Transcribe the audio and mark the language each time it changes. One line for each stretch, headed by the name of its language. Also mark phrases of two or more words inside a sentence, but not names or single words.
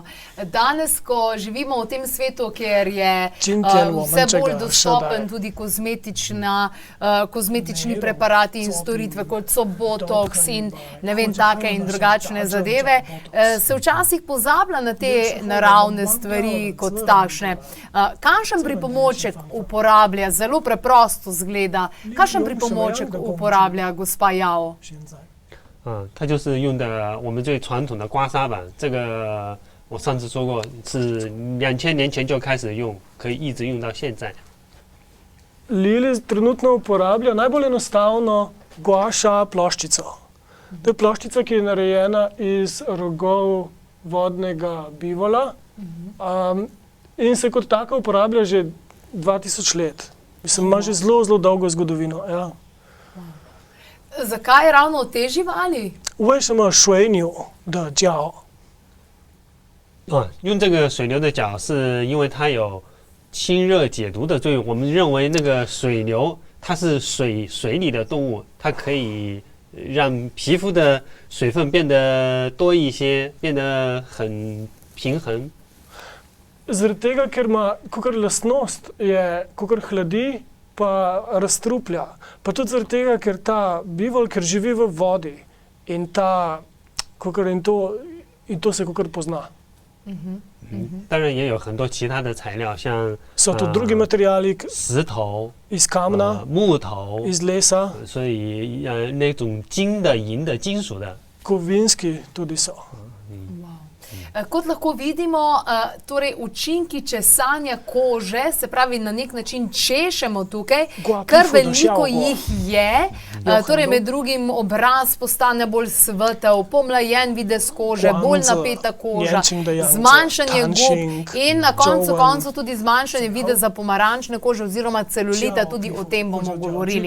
Slovenian: Danes, ko živimo v tem svetu, kjer je vse bolj dostopen tudi kozmetični preparati in storitve, kot so botoks in ne vem, take in drugačne zadeve, se včasih pozablja na te naravne stvari kot takšne. Kakšen pripomoček uporablja, zelo preprosto zgleda, kakšen pripomoček uporablja gospa Yao?
Chinese: 它就是用的我们最传统的刮痧板，这个我上次说过是2000年前就开始用，可以一直用到现在。
Slovenian: Lili trenutno uporablja najbolj enostavno guaša ploščico. To je ploščica, ki je narejena iz rogov vodnega bivola in se kot taka uporablja že 2000 let. Mislim, ima že zelo dolgo zgodovino. Ja. Zakaj ravno te živali?
Chinese: 为什么水牛的脚？用这个水牛的脚是因为它有清热解毒的作用。我们认为那个水牛它是水里的动物，它可以让皮肤的水分变得多一些，变得很平衡。
Slovenian: Zaradi tega, ker ima kakor lastnost, je kakor hladi, pa razstruplja. Pa tudi zaradi tega, ker ta bivol, ker živi v vodi in to se kakor pozna.
Chinese: 当然也有很多其他的材料，像
Slovenian: So tudi drugi materiali,
Chinese: 石头、
Slovenian: iz kamna,
Chinese: 木头、
Slovenian: iz lesa,
Chinese: 所以那种金的、银的、金属的。
Slovenian: kovinski tudi so. Kot lahko vidimo, torej učinki česanja kože, se pravi na nek način češemo tukaj, kar veliko jih je, torej med drugim obraz postane bolj svetel, pomlajen videz kože, bolj napeta koža, zmanjšanje gub in na koncu tudi zmanjšanje videza pomarančne kože oziroma celulita, tudi o tem bomo govorili.